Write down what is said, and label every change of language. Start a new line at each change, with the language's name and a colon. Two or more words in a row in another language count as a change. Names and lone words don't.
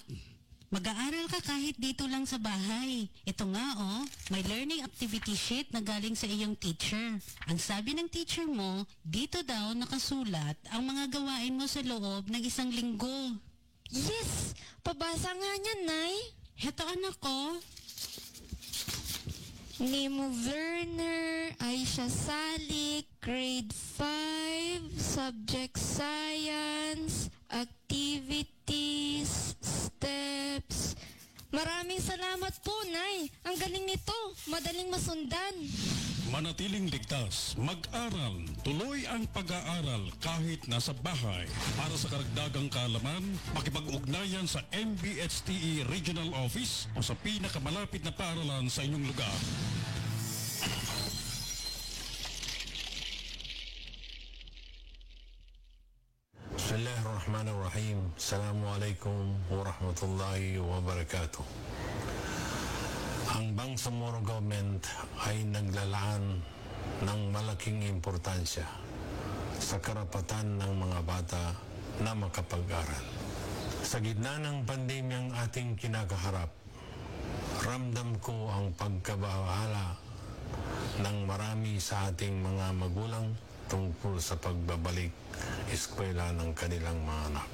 Filipino: Mag-aaral ka kahit dito lang sa bahay. Ito nga may
English: learning activity sheet
Filipino: na galing sa iyong teacher. Ang sabi ng teacher mo, dito daw nakasulat ang mga gawain mo sa loob ng 1 linggo. Yes! Pabasa nga niya, Nay. Heto, anak ko.
English: Name of learner, Aisha Salik, grade 5, subject science, activities, steps.
Filipino: Maraming salamat po, Nay. Ang galing nito. Madaling masundan. Manatiling ligtas, mag-aral, tuloy ang pag-aaral kahit nasa bahay. Para sa karagdagang kaalaman, makipag-ugnayan sa MBHTE Regional Office o sa pinakamalapit na paaralan sa inyong lugar.
Arabic: Bismillahirrahmanirrahim. السلام عليكم ورحمة الله وبركاته.
Filipino: Ang Bangsamoro government ay naglalaan ng malaking importansya sa karapatan ng mga bata na makapag-aral. Sa gitna ng pandemyang ating kinakaharap, ramdam ko ang pagkabahala ng marami sa ating mga magulang tungkol sa pagbabalik eskwela ng kanilang mga anak.